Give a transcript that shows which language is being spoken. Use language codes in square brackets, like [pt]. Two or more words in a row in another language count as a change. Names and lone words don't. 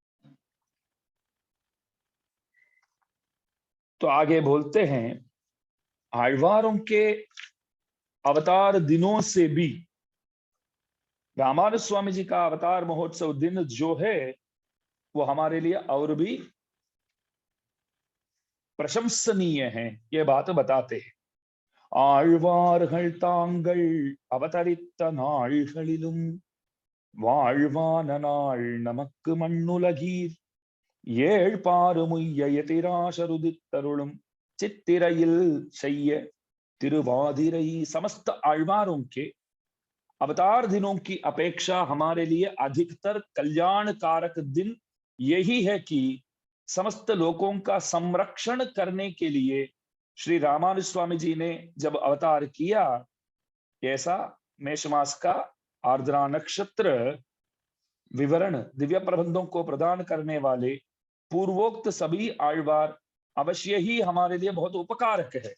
[hi] तो आगे बोलते हैं आழ்वारों के अवतार दिनों से भी रामानुज स्वामी जी का अवतार महोत्सव दिन जो है वो हमारे लिए और भी प्रशंसनीय है। ये बात बताते हैं। [ta] ஆழ்வார்கள் தாங்கள் அவதரித்த நாள்களிலும் வாழ்வான நாள் நமக்கு மண்ணுலகீர் ஏழ் பாருமுய்ய எதிராசருதித்தருளும் चित्तिरइल செய்ய तिरुवादिरई। [hi] समस्त आழ்वारों के अवतार दिनों की अपेक्षा हमारे लिए अधिकतर कल्याणकारक दिन यही है कि समस्त लोगों का संरक्षण करने के लिए श्री रामानुज स्वामी जी ने जब अवतार किया, ऐसा मेष मास का आर्द्रा नक्षत्र विवरण दिव्य प्रबंधों को प्रदान करने वाले पूर्वोक्त सभी आழ்वार अवश्य ही हमारे लिए बहुत उपकारक है।